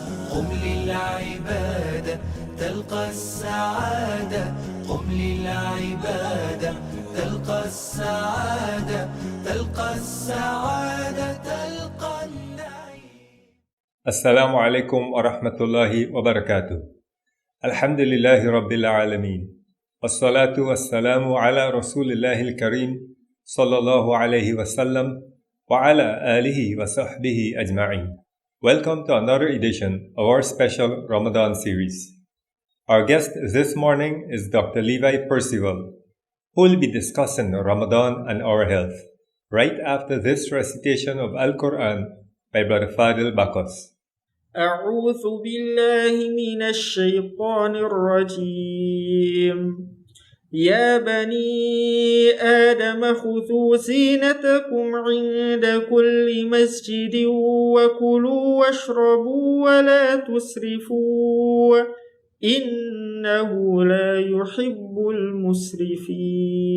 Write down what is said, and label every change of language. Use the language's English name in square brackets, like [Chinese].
[Arabic] قم للعبادة تلقى السعادة، قم للعبادة تلقى السعادة، تلقى السعادة تلقى النعيم. السلام عليكم ورحمة الله وبركاته. الحمد لله رب العالمين، والصلاة والسلام على رسول الله الكريم صلى الله عليه وسلم وعلى آله وصحبه أجمعين. [English] Welcome to another edition of our special Ramadan series. Our guest this morning is Dr. Levi Percival, who will be discussing Ramadan and our health, right after this recitation of Al-Quran by Brother Fadil Bakos. [Arabic] أعوذ بالله من الشيطان الرجيم. يا بني آدم خذوا زينتكم عند كل مسجد وكلوا واشربوا ولا تسرفوا إنه لا يحب المسرفين.